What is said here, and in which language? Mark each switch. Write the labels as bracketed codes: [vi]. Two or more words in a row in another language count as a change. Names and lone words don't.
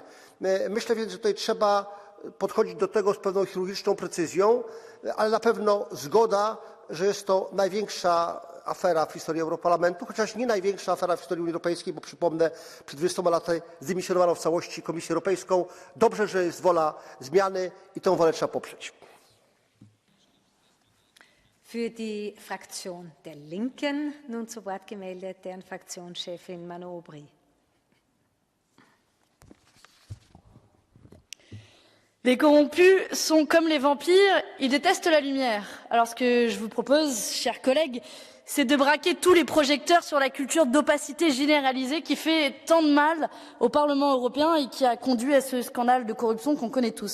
[pl] Myślę więc, że tutaj trzeba podchodzić do tego z pewną chirurgiczną precyzją, ale na pewno zgoda, że jest to największa afera w historii Europarlamentu, chociaż nie największa afera w historii Unii Europejskiej, bo przypomnę, przed 20 laty zdymisjonowano w całości Komisję Europejską. Dobrze, że jest wola zmiany i tę wolę trzeba poprzeć. [de] Für die Fraktion der Linken nun zu Wort gemeldet, deren Fraktionschefin Manu Aubry. [fr] Les corrompus sont comme les vampires, ils détestent la lumière. Alors ce que je vous propose, chers collègues, c'est de braquer tous les projecteurs sur la culture d'opacité généralisée qui fait tant de mal au Parlement européen et qui a conduit à ce scandale de corruption qu'on connaît tous.